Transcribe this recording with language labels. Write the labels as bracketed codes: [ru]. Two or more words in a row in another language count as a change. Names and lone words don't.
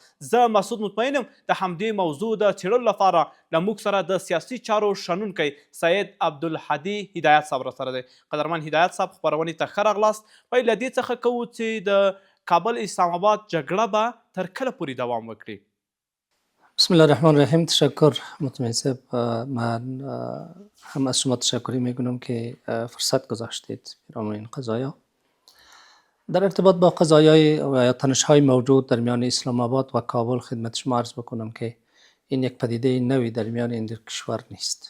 [ps] زه مسعود مطمئن یم د همدې موضوع د څېړلو لپاره له موږ سره د سیاسي چارو شنونکی سید عبدالهادي هدایت صاحب راسره دی. قدرمن هدایت صاحب، خپرونې ته ښه راغلاست. پیل له دې څخه کوو چې د کابل اسلام آباد جګړه به تر کله پورې دوام وکړي؟ [ar] بسم الله الرحمن الرحیم. [fa] تشکر مطمئن صاحب. من هم از شما تشکری میکنم که فرصت گذاشتید برای این قضایا. در ارتباط با قضایای و تنش‌های موجود در میان اسلام آباد و کابل خدمت شما عرض بکنم که این یک پدیده نوی در میان این دو کشور نیست.